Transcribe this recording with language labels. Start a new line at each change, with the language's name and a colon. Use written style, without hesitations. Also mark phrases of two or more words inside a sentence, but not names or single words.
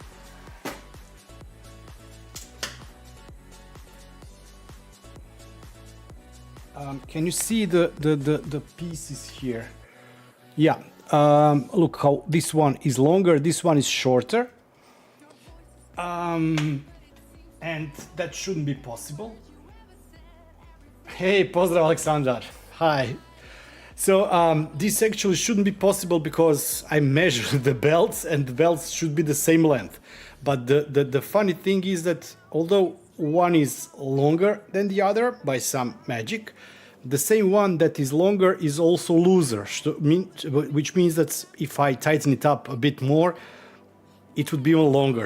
English: Can you see the pieces here? Yeah. Look how this one is longer, this one is shorter, and that shouldn't be possible.
Serbian: Hey, pozdrav Aleksandar,
English: hi. So this actually shouldn't be possible because I measured the belts and the belts should be the same length. But the funny thing is that although one is longer than the other by some magic, the same one that is longer is also looser, which means that if I tighten it up a bit more, it would be even longer.